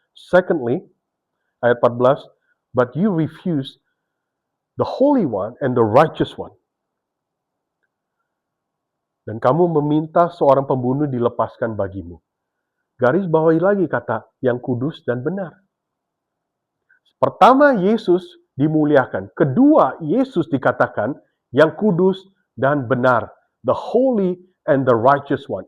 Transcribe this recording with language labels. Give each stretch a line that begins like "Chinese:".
English: Secondly, ayat 14, but you refuse the Holy One and the righteous one.
Indonesian: Dan kamu meminta seorang pembunuh dilepaskan bagimu. Garis bawahi lagi kata yang kudus dan benar. Pertama, Yesus dimuliakan. Kedua, Yesus dikatakan yang kudus dan benar.
English: The holy and the righteous one.